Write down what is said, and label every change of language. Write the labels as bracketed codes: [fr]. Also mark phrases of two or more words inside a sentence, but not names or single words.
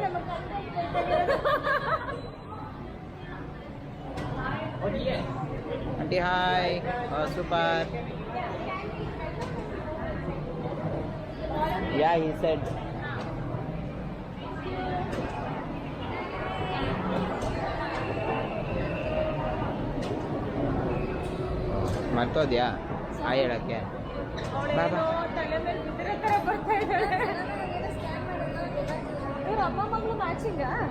[en] Aunty hi, super. Yeah, he said. [kn] ಮರ್ತೋದ್ಯಾ ಹಾಯ್ ಹೇಳಕ್ಕೆ? ಬಾಬಾ ತಲೆ ಮೇಲೆ ಬಿದ್ದಿರೋ ಥರ ಬರ್ತಾ ಇದ್ದಾಳೆ. ಇವ್ರ ಅಮ್ಮ ಮಗಳು ಮ್ಯಾಚಿಂಗಾ?